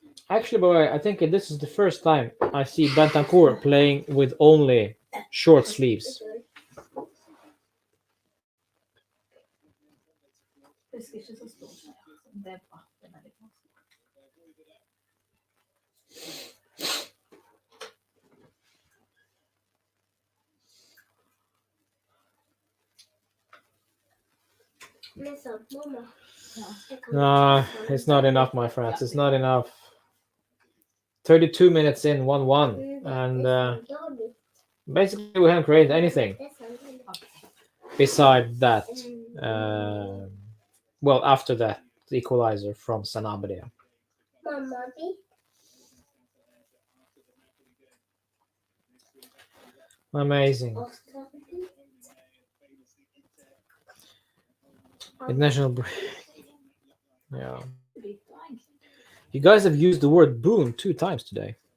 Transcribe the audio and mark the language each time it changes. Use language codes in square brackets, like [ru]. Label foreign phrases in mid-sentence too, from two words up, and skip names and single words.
[en] Actually, by the way, I think this is the first time I see Bentancur playing with only short sleeves. [no] Husker ikke så stor. Det er bra. Det er veldig bra. Men sant, mamma. [en] No, it's not enough, my friends. It's not enough. 32 minutes in, 1-1. And basically, we haven't created anything beside that. Well, after that, the equalizer from Sanabria. [no] Mamma, vi. [en] Amazing. International break. Yeah. You guys have used the word boom 2 times today.